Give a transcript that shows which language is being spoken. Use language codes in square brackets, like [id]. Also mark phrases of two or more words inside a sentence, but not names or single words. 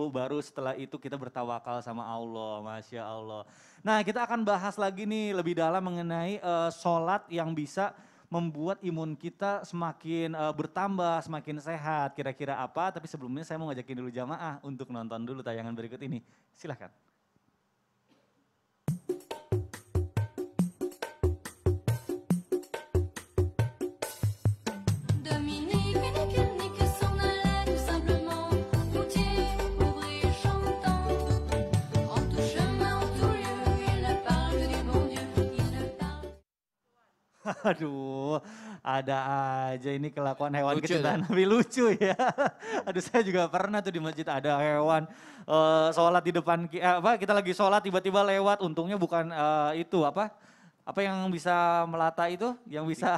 [id] Baru setelah itu kita bertawakal sama Allah. [ar] ما شاء الله. [id] Nah, kita akan bahas lagi nih lebih dalam mengenai sholat yang bisa membuat imun kita semakin bertambah, semakin sehat. Kira-kira apa? Tapi sebelumnya saya mau ngajakin dulu jamaah untuk nonton dulu tayangan berikut ini. Silahkan. [fr] Dominique, nique, nique s'en allait tout simplement, routier, ouvrier, chantant. En tout chemin, en tout lieu, il ne parle que du bon Dieu, il ne parle. [id] Aduh, ada aja ini kelakuan hewan Lucu kecintaan Nabi, lucu ya. Aduh, saya juga pernah tuh di masjid ada hewan sholat di depan kita lagi sholat tiba-tiba lewat. Untungnya bukan itu apa yang bisa melata itu, yang bisa